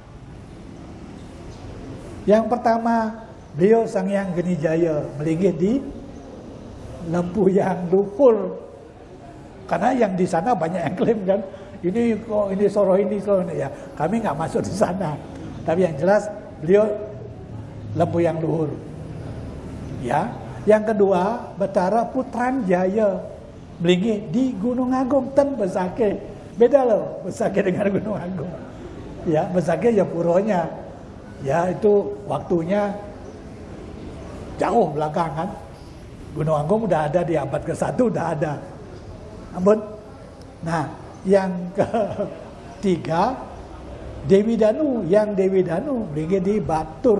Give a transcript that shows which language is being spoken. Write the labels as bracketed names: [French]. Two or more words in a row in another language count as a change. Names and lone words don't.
[Indonesian] Yang pertama beliau Sanghyang Genijaya melinggih di Lempuyang Luhur. Karena yang di sana banyak yang klaim kan, ini Soro ini ya. Kami nggak masuk di sana. Tapi yang jelas beliau Lempuyang Luhur. Ya. Yang kedua Betara Putran Jaya melinggih di Gunung Agung ten Besake. Beda loh Besake dengan Gunung Agung. Ya, Besake ya puronya. Ya itu waktunya jauh belakang kan. Gunung Agung udah ada di abad ke-1 udah ada. Ampun. Nah, yang ketiga Dewi Danu, yang Dewi Danu melinggih di Batur.